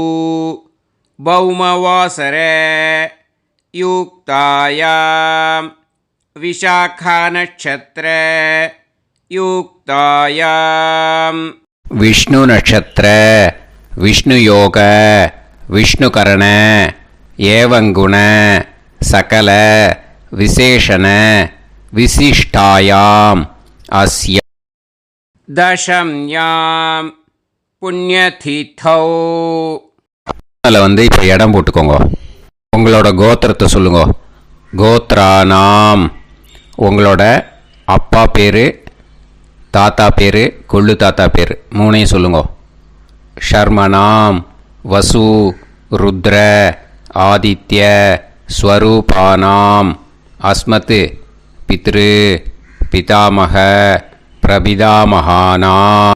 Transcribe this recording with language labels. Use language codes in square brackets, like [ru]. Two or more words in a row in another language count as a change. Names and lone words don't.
[sa] भौमवासर युक्तायां विशाखा नक्षत्र युक्तायां विष्णु नक्षत्र विष्णु योग विष्णुकरण एवं गुण सकल विशेषण विशिष्टायां अस्य दशम्यां पुण्यतिथौ. [ta] அதில் வந்து இப்போ இடம் போட்டுக்கோங்க. உங்களோட கோத்திரத்தை சொல்லுங்க. கோத்ரானாம் உங்களோட அப்பா பேர், தாத்தா பேர், கொள்ளு தாத்தா பேர் மூணையும் சொல்லுங்க. [sa] शर्मणां वसु रुद्र आदित्य स्वरूपाणां अस्मत् पितृ पितामह प्रपितामहानाम्.